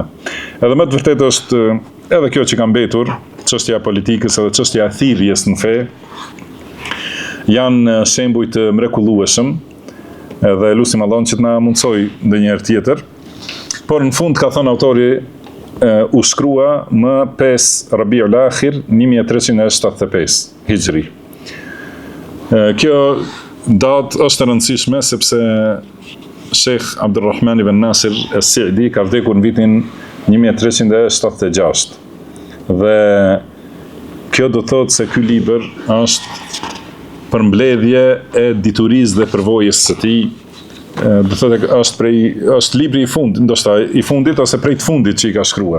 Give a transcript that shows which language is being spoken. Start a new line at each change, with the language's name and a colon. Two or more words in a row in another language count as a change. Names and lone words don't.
Albanian: Edhe më të vërtet është edhe kjo që ka mbetur, çështja e politikës edhe çështja e thirrjes në fe, janë shembuj të mrekullueshëm, edhe lutim Allahun që të na mundsoj ndonjëherë tjetër. Por në fund ka thënë autori, u shkrua më 5 Rabiul Akhir 1375 Hijri. Kjo datë është e rëndësishme sepse Sheikh Abdulrahman ibn Nasir as-Sa'di ka vdekur në vitin 1376. Dhe kjo do thotë se ky libër është përmbledhje e diturisë dhe përvojës së tij. Do thotë është libri i fundit, ndoshta i fundit ose prej të fundit që i ka shkruar.